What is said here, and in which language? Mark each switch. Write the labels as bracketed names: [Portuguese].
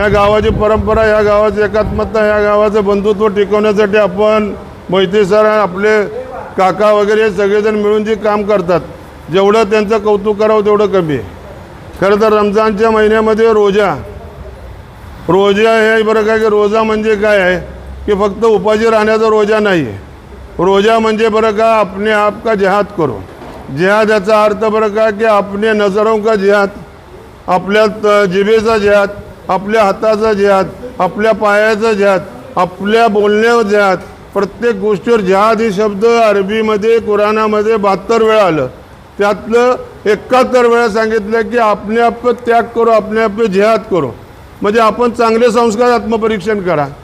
[Marathi] या गावाची परंपरा, या गावाची एकात्मता, या गावाचं बंधुत्व टिकवण्यासाठी आपण मोहिते सर, आपले काका वगैरे सगळेजण मिळून जे काम करतात, जेवढं त्यांचं कौतुक करावं तेवढं कमी आहे। खरं तर रमजानच्या महिन्यामध्ये रोजा हे बरं काय की रोजा म्हणजे काय आहे की फक्त उपाशी राहण्याचा रोजा नाही आहे। रोजा म्हणजे बरं का [Hindi] अपने आप का जिहाद करो। [Marathi] जिहाद याचा अर्थ बरं का की [Hindi] अपने नजरों का जिहाद, [Marathi] आपल्या जिभेचा जिहाद, आपल्या हाताचा जिहाद, आपल्या पायाचा जिहाद, आपल्या बोलण्यावर जिहाद, प्रत्येक गोष्टीवर जिहाद ही शब्द अरबीमध्ये कुराणामध्ये 72 वेळा आलं, त्यातलं 71 वेळा सांगितलं की [Hindi] अपने आप को त्याग करो, अपने आप पे जिहाद करो। [Marathi] म्हणजे आपण चांगले संस्कार आत्मपरीक्षण करा।